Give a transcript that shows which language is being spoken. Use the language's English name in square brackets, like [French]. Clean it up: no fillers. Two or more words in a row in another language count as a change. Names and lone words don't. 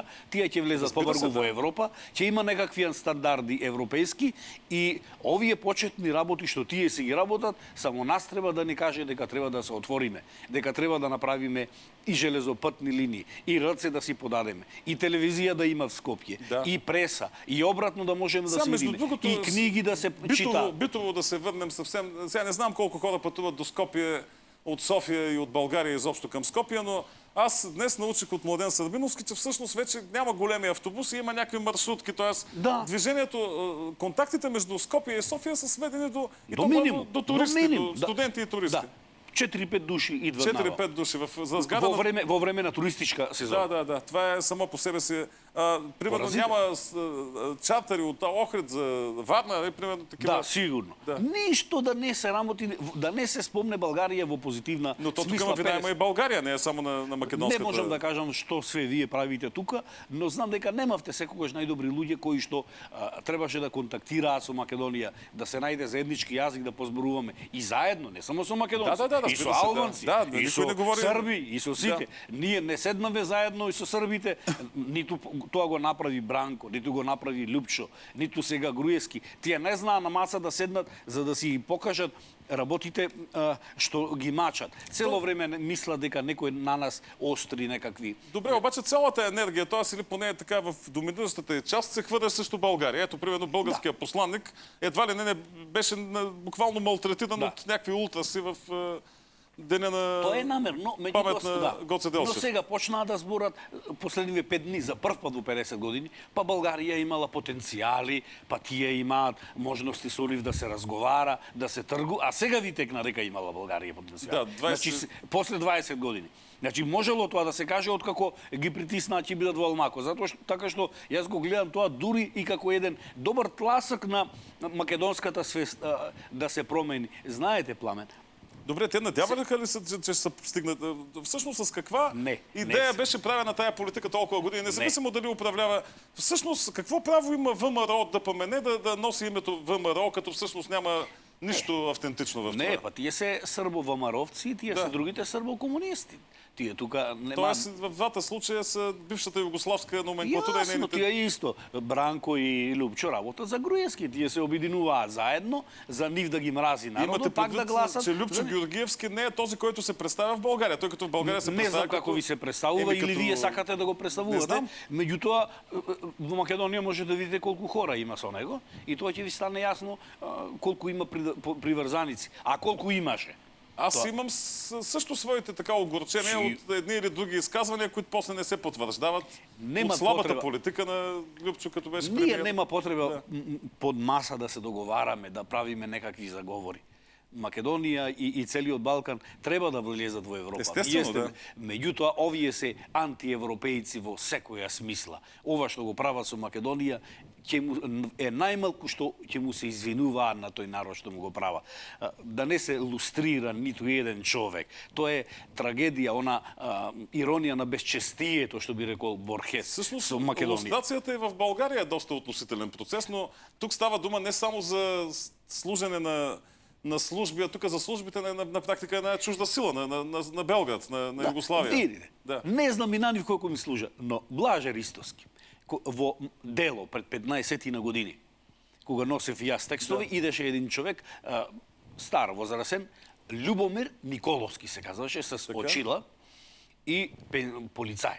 [Macedonian] Тие ќе влезат побрзо во Европа, ќе има некакви стандарди европејски и овие почетни работи што тие се ги работат, само нас треба да ни каже дека треба да се отвориме, дека треба да направиме и железопатни линии, и РЦ да си подадеме, и телевизија да има в Скопје, Да. и преса, и обратно да можеме да се видиме, и книги да се читаат. [Bulgarian] Битово да се върнем съвсем. Сега не знам колко хора пътуват до Скопие от София и от България изобщо към Скопие, но аз днес научих от Младен Сърбиновски, че всъщност вече няма големи автобуси, има някакви маршрутки, т.е. Да. движението, контактите между Скопие и София са сведени До минимум. до туристи, До минимум. до студенти и туристи. Да. 4-5 души идват 4-5 души за сграда. [Macedonian] во време на туристичка сезон. [Bulgarian] Да. Това е само по себе си. Примерно Поразително. няма чартери от Охрид за Варна, примерно такива. Да, сигурно. Да. [Macedonian] Ништо да не се работи, да не се спомне Българија во позитивна [Bulgarian] Но то тук [Macedonian] смисла. [Bulgarian] има вина има и България, не е само на македонската. [Macedonian] Не можам да кажам што све вие правите тука, но знам дека немавте секогаш најдобри луѓе кои што требаше да контактираат со Македонија, да се најде заеднички јазик да позборуваме и заедно, не само со македонци, Да, и со [Bulgarian] разбира се, [Macedonian] албанци, да, и никој со не говори- срби, и со сите. Ние не седнаве заедно и со србите, ниту тоа го направи Бранко, ниту го направи Лјупчо, ниту сега Груевски. Тие не знаа на маца да седнат за да си покажат работите што ги мачат. Цело време мислат дека некој на нас остри некакви. [Bulgarian] Добре, обаче цялата енергия, т.е. или поне така в доминиращата част, се хвърля срещу България. Ето, примерно, българския посланник едва ли не беше буквално малтретиран от някакви ултраси в деня на [Macedonian] Тоа е намерно, [Bulgarian] памет [Macedonian] меѓутоа [Bulgarian] на Гоце Делчев. [Macedonian] Но сега почнаа да зборат последниве 5 дни за прв пат во 50 години, па Българија имала потенцијали, па тие имаат можности со нив да се разговара, да се тргу, а сега ви текна дека имала Българија потенцијали. Да, 20... Значи, после 20 години. Значи, можело тоа да се каже откако ги притиснаат ќе бидат во Алмако, затоа што така што јас го гледам тоа дури и како еден добар тласак на македонската свест да се промени. Знаете, Пламен, [Bulgarian] Добре, те надяваха ли се, че ще стигнат? Всъщност с каква идея беше правена тая политика толкова години? Независимо дали управлява. Всъщност, какво право има ВМРО да помене да носи името ВМРО, като всъщност няма нищо автентично в това? [Macedonian] Не, па тие се србо-вамаровци, тие се другите србо-комунисти. Тие тука нема... [Bulgarian] Тоест, в двата случая са бившата югославска номенклатура и [Macedonian] Јасно, [Bulgarian] нейните... [Macedonian] тие исто. Бранко и Лјупчо работат за Груевски. Тие се обединуваат заедно, за нив да ги мрази народот, [Bulgarian] Имате [Macedonian] пак да [Bulgarian] предвид, [Macedonian] гласат... [Bulgarian] че Любчо Георгиевски не е този, който се представя в България. Той като в България се [Macedonian] Не [Bulgarian] представя [Macedonian] знам како ви се представува или вие сакате да го представувате. Меѓутоа, во Македонија може да видите колку хора има со него и тоа ќе ви стане јасно колку има приврзаници. А колку имаше. [Bulgarian] Аз имам също своите така огорчения от едни или други изказвания, които после не се потвърждават от слабата политика на Любчо, като беше премиер. [Macedonian] Ние нема потреба под маса да се договараме, да правиме некакви заговори. Македонија и целиот Балкан треба да влезат во Европа. Естествено, да. Меѓутоа, овие се антиевропејци во секоја смисла. Ова што го прават со Македонија е најмалку што ќе му се извинуваат на тој народ што му го права. Да не се лустрира ниту еден човек. Тоа е трагедија, она иронија на безчестието, што би рекол Борхес со Македонија. [Bulgarian] Лустрацијата и в България е доста относителен процес, но тук става дума не само за служене на служби, а тук за службите на практика е една чужда сила, на Белград, на Югославија. [Macedonian] Видите, не знам и на нив колку ми служа, но Блаже Ристовски, во дело пред 15 на години, кога носев јас текстови, идеше един човек, стар, возрасен, Љубомир Николовски се казваше, с очила и полицај.